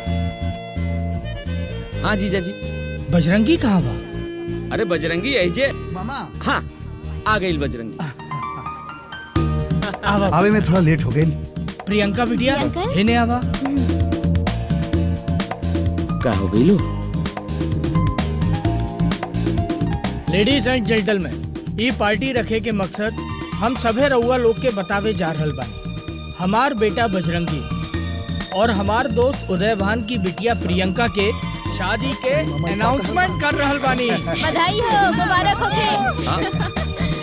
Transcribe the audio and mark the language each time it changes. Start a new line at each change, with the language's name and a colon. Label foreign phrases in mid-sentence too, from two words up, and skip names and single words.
Bhojpuri: हाँ जीजा जी। बजरंगी कहाँ बा? अरे बजरंगी ऐजे मामा। हाँ आ गई बजरंगी। आवे में थोड़ा लेट हो गई। प्रियंका बिटिया इन्हें आवा। क्या हो गई लो?
English: ladies and gentleman,
Bhojpuri: ये पार्टी रखे के मकसद हम सभे रउआ लोग के बतावे जा रहल बानी। हमार बेटा बजरंगी और हमार दोस्त उदय भान की बिटिया प्रियंका के शादी के अनाउंसमेंट कर रहल बानी। बधाई हो, मुबारक हो के।